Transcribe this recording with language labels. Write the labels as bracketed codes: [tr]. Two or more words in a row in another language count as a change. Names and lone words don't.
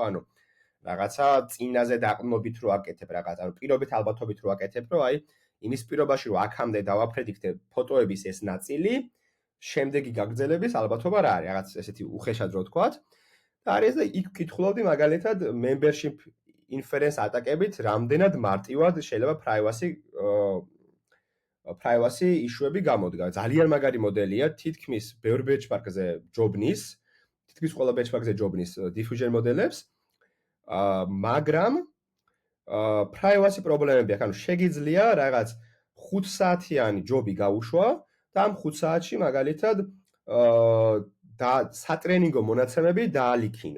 [ka] ანუ რაღაცა წინაზე დაყრდნობით რო აკეთებ რაღაც, ანუ პირობით ალბათობით რო აკეთებ, რომ აი იმის პირობაში რომ აქამდე დავაფრედიქტე ფოტოების ეს ნაწილი, შემდეგი გაგრძელების ალბათობა რა არის, რაღაც ესეთი უხეშად რო თქვათ. და არის და იქ ვკითხულობდი მაგალითად [en] membership inference [ka] ატაკებით, რამდენად მარტივად შეიძლება [en] privacy issue- [ka] ები გამოდგა. ძალიან მაგარი მოდელია, თითქმის ბევრ benchmark-ზე ჯობნის, თითქმის ყველა benchmark-ზე ჯობნის diffusion მოდელებს. მაგრამ privacy პრობლემები აქვს, ანუ შეგიძლია რაღაც 5 საათიანი ჯობი გაუშვა და ამ 5 საათში მაგალითად და სატრენინგო მონაცემები დაალიქინო.